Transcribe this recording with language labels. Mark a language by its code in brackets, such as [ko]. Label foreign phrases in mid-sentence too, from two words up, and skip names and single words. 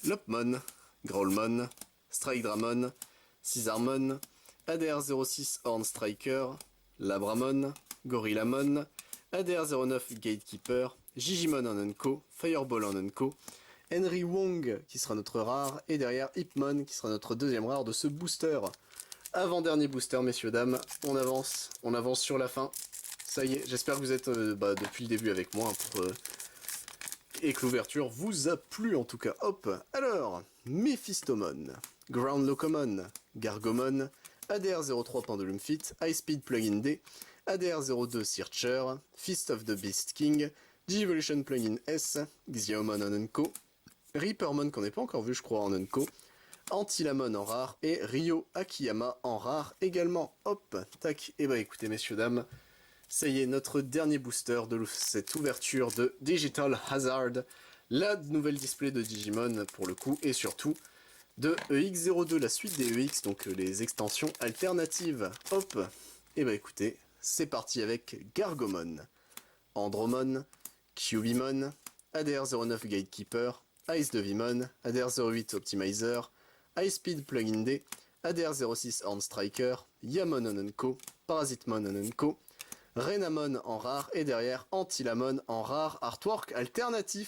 [fr] Lopmon, Growlmon, Strike Dramon, Caesarmon, ADR06 Horn Striker, Labramon, Gorillamon, ADR09 Gatekeeper, Gigimon en Unco, Fireball en Unco, Henry Wong qui sera notre rare, et derrière Hipmon qui sera notre deuxième rare de ce booster. Avant-dernier booster, messieurs, dames, on avance sur la fin. Ça y est, j'espère que vous êtes depuis le début avec moi et que l'ouverture vous a plu en tout cas. Hop, alors, Mephistomon, Ground Locomon, Gargomon, ADR03 Pendulum Fit, High Speed Plugin D, ADR02 Searcher, Fist of the Beast King, Digivolution Plugin S, Xiaomon en Unco, Reapermon qu'on n'est pas encore vu je crois en Unco, Antilamon en rare, et Ryo Akiyama en rare également. Hop, tac, et bah écoutez messieurs dames, ça y est, notre dernier booster de cette ouverture de Digital Hazard, la nouvelle display de Digimon pour le coup, et surtout de EX02, la suite des EX, donc les extensions alternatives. Hop, et bah écoutez, c'est parti avec Gargomon, Andromon, Cubimon, ADR09 Gatekeeper, Ice Devimon, ADR08 Optimizer, High Speed Plugin D, ADR06 Horn Striker, Yamon Ononko, Parasitmon Ononko, Renamon en rare, et derrière Antilamon en rare, artwork alternatif.